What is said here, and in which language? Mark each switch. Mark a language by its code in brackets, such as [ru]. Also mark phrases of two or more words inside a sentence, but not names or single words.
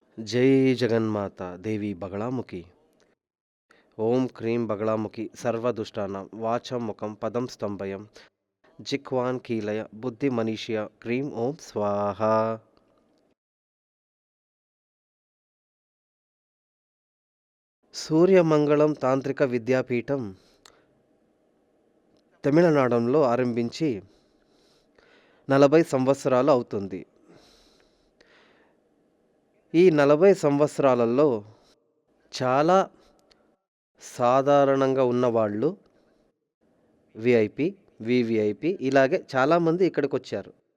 [sa] जय जगन्माता देवी बगलामुखी। ओम क्रीं बगलामुखी सर्वदुष्टानां वाचं मुखं पदं स्तंभयं जिह्वान् कीलय बुद्धिमनीषया क्रीं ओम स्वाहा। [te] సూర్యమంగళం తాంత్రిక విద్యాపీఠం తమిళనాడులో ఆరంభించి 40 సంవత్సరాలు అవుతుంది. ఈ 40 సంవత్సరాలలో చాలా సాధారణంగా ఉన్నవాళ్ళు విఐపి, వివిఐపి ఇలాగే చాలామంది ఇక్కడికొచ్చారు.